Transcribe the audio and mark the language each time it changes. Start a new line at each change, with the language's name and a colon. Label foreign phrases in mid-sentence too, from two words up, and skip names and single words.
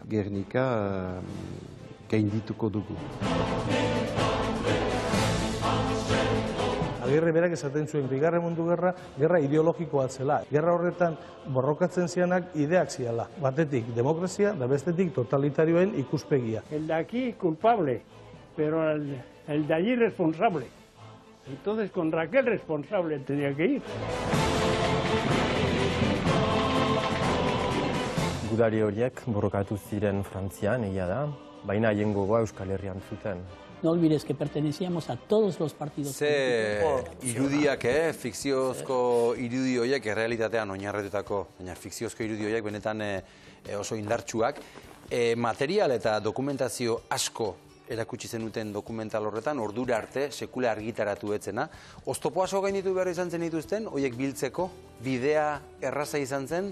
Basque: Gernika gaindituko dugu. Agirre berak esaten zuen, Bigarren Mundu Gerra, gerra ideologikoa zela. Gerra horretan borrokatzen zianak ideak ziala. Batetik demokrazia, da bestetik totalitarioen ikuspegia.
Spanish: El de aquí culpable, pero el de allí responsable. Entonces con Raquel responsable tenía que ir.
Basque: gudari horiek borrokatu ziren Frantzian, egia da, baina haien gogoa Euskal Herrian zuten.
Spanish: No olvides que pertenecíamos a todos los partidos políticos.
Basque: Irudiak, fikziozko irudi horiek errealitatean oinarritutako, baina fikziozko irudi horiek benetan oso indartsuak. Material eta dokumentazio asko erakutsi zenuten dokumental horretan, ordura arte, sekula argitaratu etzena. Oztopo asko gainditu behar izan zen dituzten, horiek biltzeko, bidea erraza izan zen?